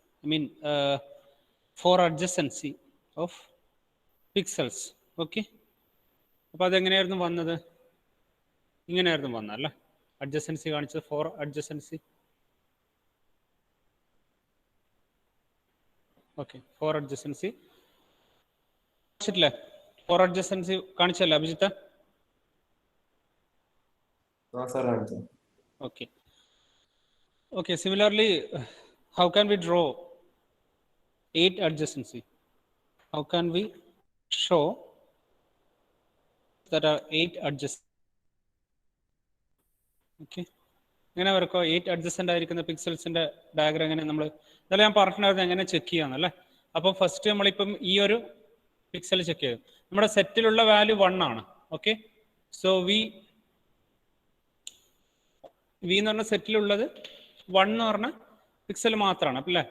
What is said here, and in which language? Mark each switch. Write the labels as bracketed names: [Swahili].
[English] I mean for adjacency of pixels. [Malayalam] Okay. അപ്പോൾ അതെങ്ങനെയായിരുന്നു വന്നത്? ഇങ്ങനെയായിരുന്നു വന്നല്ലേ അഡ്ജസൻസി കാണിച്ചത് four adjacency. Okay, four adjacency കാണിച്ചിട്ടില്ലേ? Four adjacency കാണിച്ചല്ലേ Abhijith? [English] Okay. Okay, similarly, how can we draw 8 adjacency? How can we show that are 8 adjacent? Okay. [Malayalam] എങ്ങനെ വരക്കോ 8 adjacent ആയിരിക്കുന്ന പിക്സൽസിന്റെ diagram എങ്ങനെ നമ്മൾ ഇന്നലെ ഞാൻ പറഞ്ഞിട്ടുണ്ടായിരുന്നു എങ്ങനെ ചെക്ക് ചെയ്യാന്നല്ലേ. അപ്പോൾ ഫസ്റ്റ് നമ്മളിപ്പം ഈ ഒരു പിക്സൽ ചെക്ക് ചെയ്തു. നമ്മുടെ സെറ്റിലുള്ള വാല്യൂ 1 ആണ്. ഓക്കെ, സോ വി എന്ന് പറഞ്ഞ സെറ്റിലുള്ളത് 1 എന്ന് പറഞ്ഞ പിക്സൽ മാത്രമാണ് അല്ലേ.